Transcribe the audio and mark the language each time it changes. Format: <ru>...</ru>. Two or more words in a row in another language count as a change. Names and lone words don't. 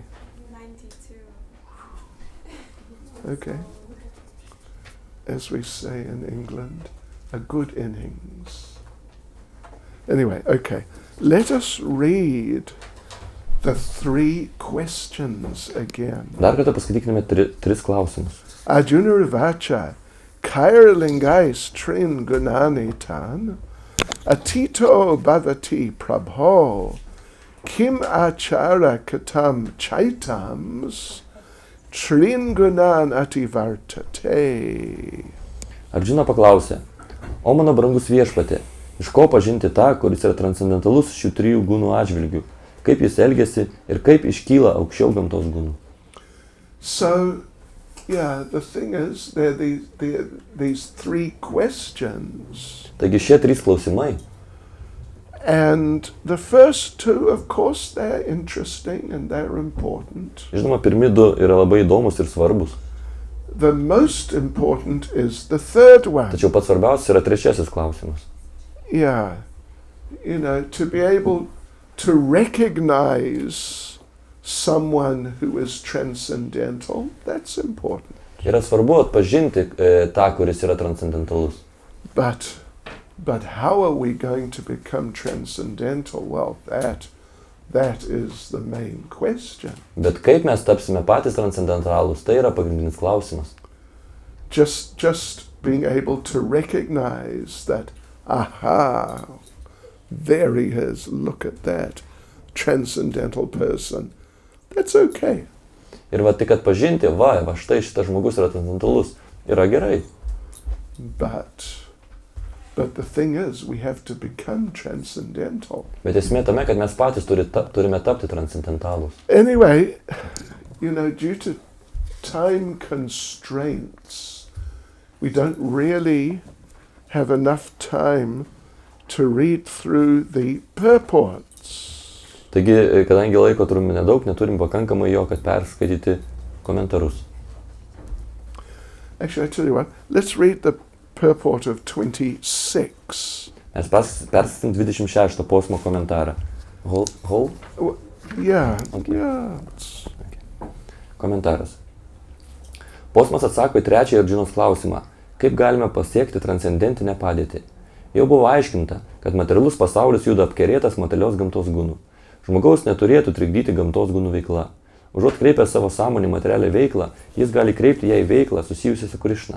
<en>92. Okay. As we say in England, a good innings. Anyway, okay. Let us read the three questions again.</en> <lt>Dar kartą paskaitykime tris klausimus.</lt> <sa>अर्जुन उवाच कैर्लिङ्गैस् त्रीन् गुणानेतान् अतीतो भवति प्रभो किम् आचारः कथं चैतांस् त्रीन् गुणान् अतिवर्तते.</sa> <lt>Arjuna paklausė, o mano brangus viešpatie, iš ko pažinti tą, kuris yra transcendentalus šių trijų gūnų atžvilgių, kaip jis elgiasi ir kaip iškyla aukščiau gamtos gūnų.</lt> <en>So, yeah, the thing is, there are these three questions.</en> <lt>Taigi šie trys klausimai.</lt> <en>And the first two, of course, they're interesting and they're important.</en> <lt>Žinoma, pirmi du yra labai įdomus ir svarbus.</lt> <en>The most important is the third one.</en> <lt>Tačiau pats svarbiausias yra trečiasis klausimas.</lt> <en>Yeah, to be able to recognize someone who is transcendental, that's important.</en> <lt>Yra svarbu atpažinti tą, kuris yra transcendentalus.</lt> <en>But how are we going to become transcendental? Well, that is the main question.</en> <lt>Bet kaip mes tapsime patys transcendentalūs, tai yra pagrindinis klausimas.</lt> <en>Just being able to recognize that, aha, there he is, look at that transcendental person. That's okay.</en> <lt>Ir va tik atpažinti, va štai šitas žmogus yra transcendentalus, yra gerai.</lt> <en>But the thing is, we have to become transcendental.</en> <lt>Bet esmė tame, kad mes patys turime tapti transcendentalūs.</lt> <en>Anyway, due to time constraints, we don't really have enough time to read through the purports.</en> <lt>Taigi, kadangi laiko turime nedaug, neturim pakankamai jo, kad perskaityti komentarus.</lt> <en>Actually, I tell you what, let's read the purport of 26.</en> <lt>Mes perskaitim 26 posmo komentarą.</lt> <en>Hold? Yeah, Okay. yeah.</en> <lt>Okay. Komentaras. Posmas atsako į trečiąjį Arjunos klausimą, kaip galime pasiekti transcendentinę padėtį. Jau buvo aiškinta, kad materialus pasaulis juda apkerėtas materialios gamtos gūnų. Žmogaus neturėtų trikdyti gamtos gūnų veikla. Užuot kreipęs savo sąmonį materialią veiklą, jis gali kreipti ją į veiklą susijusią su Krišna.</lt>